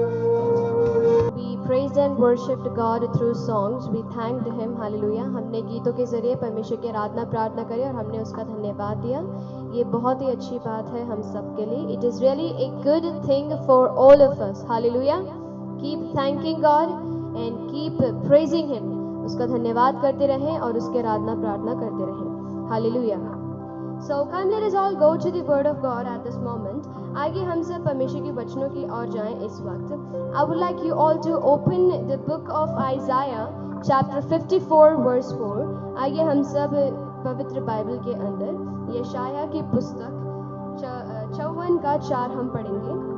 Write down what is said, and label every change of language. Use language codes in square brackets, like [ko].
[en] We praised and worshipped God through songs. We thanked Him. Hallelujah. [hi] हमने गीतों के जरिए परमेश्वर की आराधना प्रार्थना करी और हमने उसका धन्यवाद दिया। ये बहुत ही अच्छी बात है हम सब के लिए. [en] It is really a good thing for all of us. Hallelujah. Keep thanking God and keep praising Him. [hi] उसका धन्यवाद करते रहें और उसकी आराधना प्रार्थना करते रहें. [en] Hallelujah. So come let us all go to the word of God at this moment. [hi] आइए हम सब परमेश्वर के वचनों की ओर जाएं इस वक्त. [en] I would like you all to open the book of Isaiah chapter 54 verse 4. [hi] आइए हम सब पवित्र बाइबल के अंदर यशाया की पुस्तक 54 का 4 हम पढ़ेंगे.